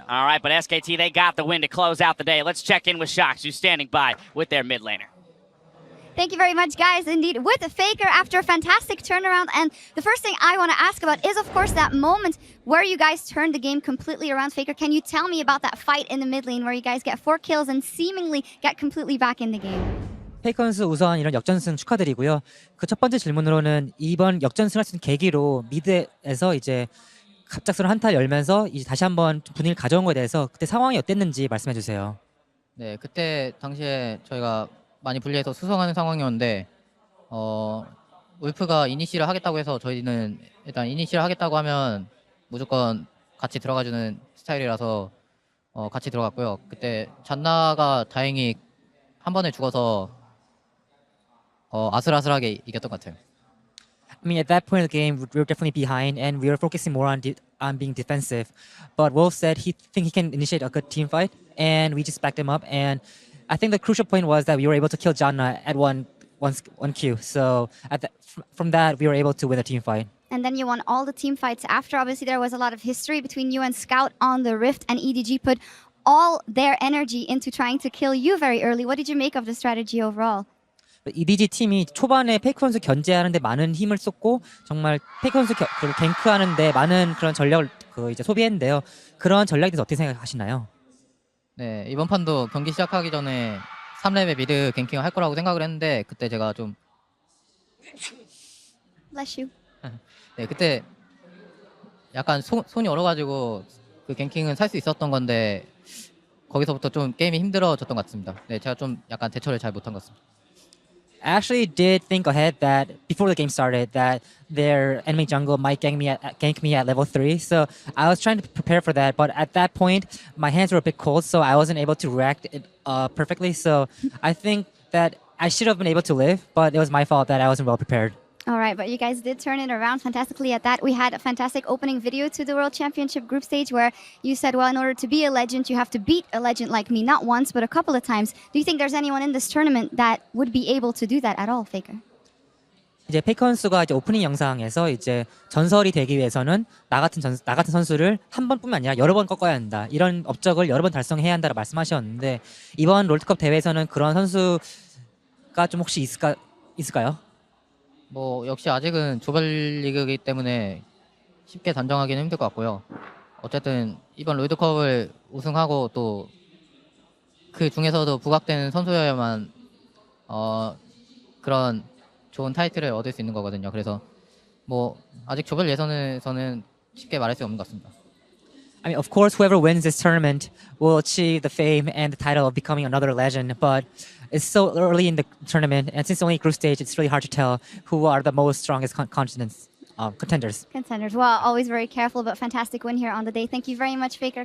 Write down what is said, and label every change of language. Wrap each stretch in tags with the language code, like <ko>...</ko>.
<en>All right, but SKT, they got the win to close out the day. Let's check in with Shox, who's standing by with their mid laner. Thank you very much, guys. Indeed, with Faker after a fantastic turnaround. And the first thing I want to ask about is, of course, that moment where you guys turned the game completely around. Faker, can you tell me about that fight in the mid lane where you guys get 4 kills and seemingly get completely back in the game?</en> <ko>페이커 선수 우선 이런 역전승 축하드리고요. 그 첫 번째 질문으로는 이번 역전승을 할 수 있는 계기로 미드에서 이제 갑작스러운 한타를 열면서 이제 다시 한번 분위기를 가져온 거에 대해서 그때 상황이 어땠는지 말씀해 주세요. 네, 그때 당시에 저희가 많이 불리해서 수성하는 상황이었는데 울프가 이니시를 하겠다고 해서 저희는 일단 이니시를 하겠다고 하면 무조건 같이 들어가주는 스타일이라서 같이 들어갔고요. 그때 잔나가 다행히 한 번에 죽어서 아슬아슬하게 이겼던 것 같아요.</ko> <en>I mean, at that point of the game, we were definitely behind, and we were focusing more on being defensive. But Wolf said he can initiate a good team fight, and we just backed him up. And I think the crucial point was that we were able to kill Janna at one Q. So from that, we were able to win the team fight. And then you won all the team fights after. Obviously, there was a lot of history between you and Scout on the Rift, and EDG put all their energy into trying to kill you very early. What did you make of the strategy overall?</en> <ko>EDG 팀이 초반에 페이커 선수 견제하는데 많은 힘을 쏟고 정말 페이커 선수 갱크하는데 많은 그런 전력을 이제 소비했는데요. 그런 전략에 대해서 어떻게 생각하시나요? 네, 이번 판도 경기 시작하기 전에 3렙의 미드 갱킹을 할 거라고 생각을 했는데 그때 제가 좀</ko> <en>Bless you.</en> <ko>네, 그때 약간 손이 얼어가지고 그 갱킹은 살 수 있었던 건데 거기서부터 좀 게임이 힘들어졌던 것 같습니다. 네, 제가 좀 약간 대처를 잘 못한 것 같습니다.</ko> <en>I actually did think ahead that before the game started that their enemy jungle might gank me at level 3. So I was trying to prepare for that, but at that point my hands were a bit cold, so I wasn't able to react it perfectly. So I think that I should have been able to live, but it was my fault that I wasn't well prepared. All right, but you guys did turn it around fantastically at that. We had a fantastic opening video to the World Championship group stage where you said, well, in order to be a legend, you have to beat a legend like me, not once, but a couple of times. Do you think there's anyone in this tournament that would be able to do that at all, Faker?</en> <ko>이제 페이커 선수가 이제 오프닝 영상에서 이제 전설이 되기 위해서는 나 같은 선수를 한 번뿐만 아니라 여러 번 꺾어야 한다. 이런 업적을 여러 번 달성해야 한다고 말씀하셨는데 이번 롤드컵 대회에서는 그런 선수가 좀 혹시 있을까요? 뭐 역시 아직은 조별리그이기 때문에 쉽게 단정하기는 힘들 것 같고요. 어쨌든 이번 롤드컵을 우승하고 또 그 중에서도 부각되는 선수여야만 그런 좋은 타이틀을 얻을 수 있는 거거든요. 그래서 뭐 아직 조별 예선에서는 쉽게 말할 수 없는 것 같습니다.</ko> <en>I mean, of course, whoever wins this tournament will achieve the fame and the title of becoming another legend. But it's so early in the tournament, and since it's only group stage, it's really hard to tell who are the most strongest contenders. Contenders. Well, always very careful, but fantastic win here on the day. Thank you very much, Faker.</en>